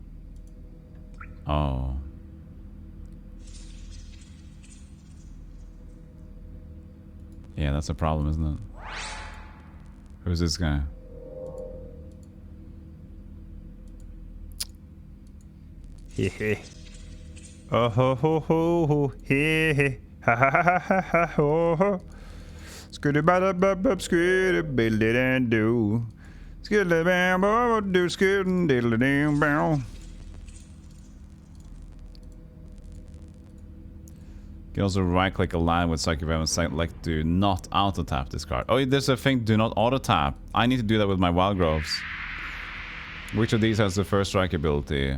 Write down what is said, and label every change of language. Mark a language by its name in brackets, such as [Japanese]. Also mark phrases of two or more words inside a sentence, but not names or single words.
[English] Oh. Yeah, that's a problem, isn't it? Who's this guy? Hehe. Oh ho ho ho ho he he ha ha ha ha ha ho ho. Skitty bada bub bub skitty biddly and do. Skitty bam bam do skitty diddly ding bam. You can also right click a line with Psychic Venom and select do not auto tap this card. Oh, there's a thing, do not auto tap. I need to do that with my Wild Groves. Which of these has the first strike ability?